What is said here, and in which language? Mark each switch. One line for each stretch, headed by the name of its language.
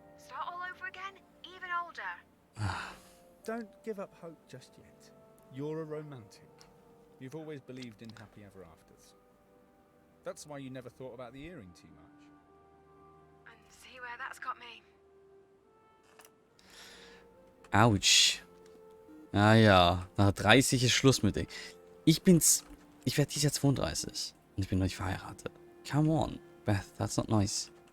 English: Start all over again, even older. Don't give up hope just yet. You're a romantic. You've always believed in happy ever afters. That's why you never thought about the earring too much. And see where that's got me.
German: Autsch. Ah ja, nach 30 ist Schluss mit dir. Ich werde dieses Jahr 32 und ich bin noch nicht verheiratet.
English: Come on, Beth, that's not nice.